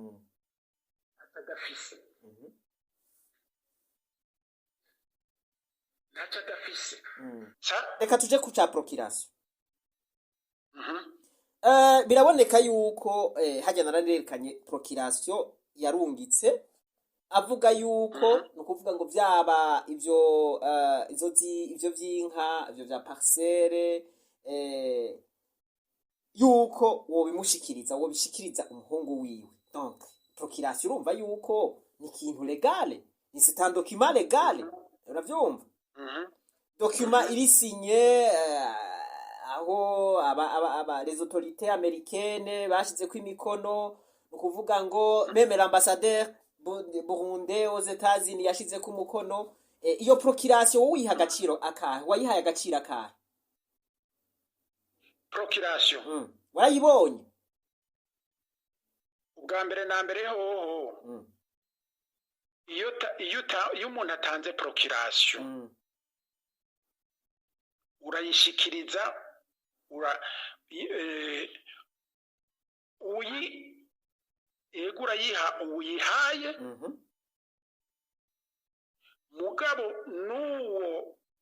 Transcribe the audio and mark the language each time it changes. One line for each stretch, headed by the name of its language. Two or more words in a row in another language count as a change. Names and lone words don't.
Rundi: reka tuje ku ca procuration biraboneka yuko hajya naranerekanye procuration yarungitse avuga yuko nukuvuga ngo byaba ivyo vy'inka ivyo vya parcelle yuko wobishikiriza umuhungu wiwe donc procuration urumva yuko ni ikintu legale ni
French: c'est un document légal
Rundi: uravyumva document iri signé aho
French: les autorités américaines
Rundi: bashize ko imikono nukuvuga ngo
French: même l'ambassadeur burundais aux États-Unis
Rundi: yashize ko umukono iyo procuration wiha agaciro akahe wayihaye agaciro akahe procuration warayibonye ubwa mbere na mbere hoho iyo umuntu atanze procuration urayishikiriza urayiha uyihaye mugabo n'uwo